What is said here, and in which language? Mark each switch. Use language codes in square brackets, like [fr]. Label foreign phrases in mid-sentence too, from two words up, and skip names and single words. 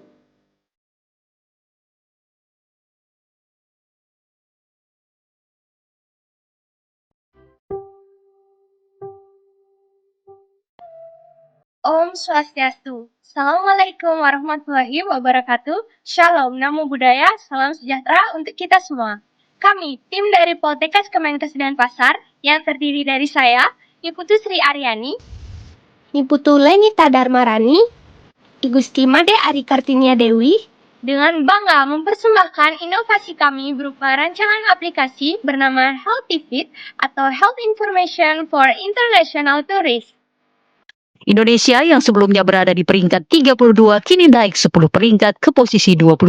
[sa] ॐ स्वस्त्यस्तु. [ar] السلام عليكم ورحمة الله وبركاته. [id] Shalom, [pi] namo buddhaya, [id] salam sejahtera untuk kita semua. Kami, tim dari Poltekkes Kemenkes Denpasar, yang terdiri dari saya, Iputu Sri Aryani, Iputu Lenita Darmarani, Igusti Made Ari Kartinia Dewi, dengan bangga mempersembahkan inovasi kami berupa rancangan aplikasi bernama [en] Healthy Fit [id] atau [en] Health Information for International Tourists. [id] Indonesia yang sebelumnya berada di peringkat 32 kini naik 10 peringkat ke posisi 22.